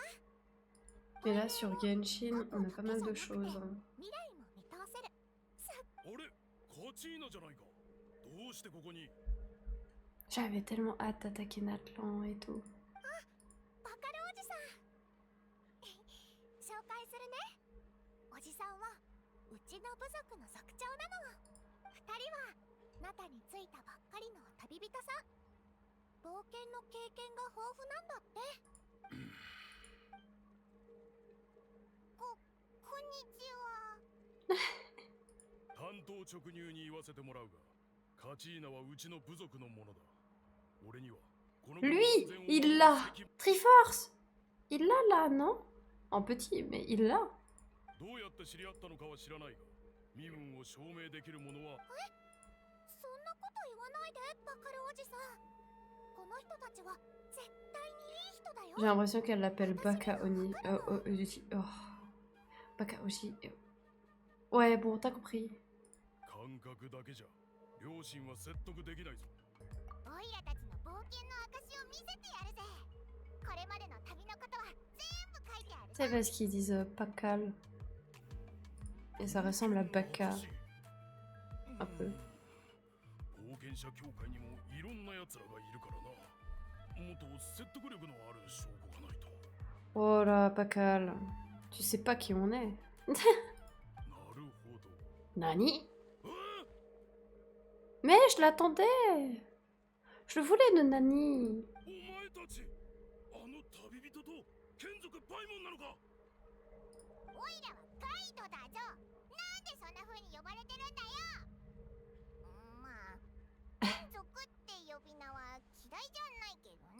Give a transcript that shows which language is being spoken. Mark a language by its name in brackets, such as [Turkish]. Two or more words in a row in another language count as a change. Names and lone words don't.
[French] Et là, sur Genshin, on a pas mal de choses. Hein. [Japanese] 未来も見通せる。あれカチーナじゃないか。どうしてここに。 [French] J'avais tellement hâte d'attaquer Natlan et tout. [Japanese] バカルおじさん紹介するね。おじさんはうちの部族の族長なの。二人はナタに着いたばっかりの旅人さん。冒険の経験が豊富なんだって。こんにちは。担当直入に言わせてもらうが、カチーナはうちの部族のものだ。俺にはこの [French] Lui, il l'a. Triforce. Il l'a là, non? En petit, mais il l'a. [Japanese] どうやって知り合ったのかは知らないが、身分を証明できるものは。そんなこと言わないで、バカルおじさん。この人たちは絶対にいい人だよ。 [French] J'ai l'impression qu'elle l'appelle Baka Oni. Oh. Baka Oji. Ouais, bon, t'as compris. [Japanese] 感覚だけじゃ両親は説得できないぞ。オイラたちの冒険の証を見せてやるぜ。これまでの旅のことは全部書いてある。 [French] C'est parce qu'ils disent Pakal. Et ça ressemble à Baka. Un peu. [Japanese] 冒険者協会にもいろんな奴らがいるからな。もっと説得力のある証拠がないと。 [French] Oh là, Pakal. Tu sais pas qui on est. [Japanese] なるほど。 [French] Nani? Mais je l'attendais. Je le voulais de Nani. [Japanese] お前たち、あの旅人と眷属パイモンなのか。オイラはガイドだぞ。なんでそんな風に呼ばれてるんだよ。まあ、眷属って呼び名は嫌いじゃないけどな。